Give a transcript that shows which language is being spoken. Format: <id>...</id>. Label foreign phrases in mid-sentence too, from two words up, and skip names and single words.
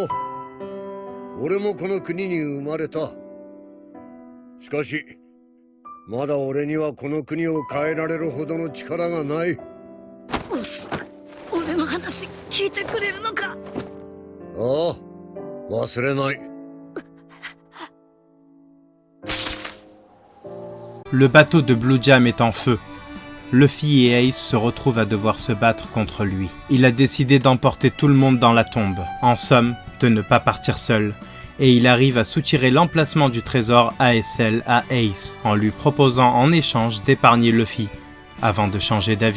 <ja>俺もこの国に生まれた。しかし、まだ俺にはこの国を変えられるほどの力がない。ボス、俺の話聞いてくれるのか？ああ、忘れない。</ja> <fr>Le bateau de Blue Jam est en feu. Luffy et Ace se retrouvent à devoir se battre contre lui. Il a décidé d'emporter tout le monde dans la tombe, en somme, de ne pas partir seul, et il arrive à soutirer l'emplacement du trésor ASL à Ace, en lui proposant en échange d'épargner Luffy, avant de changer d'avis.</fr>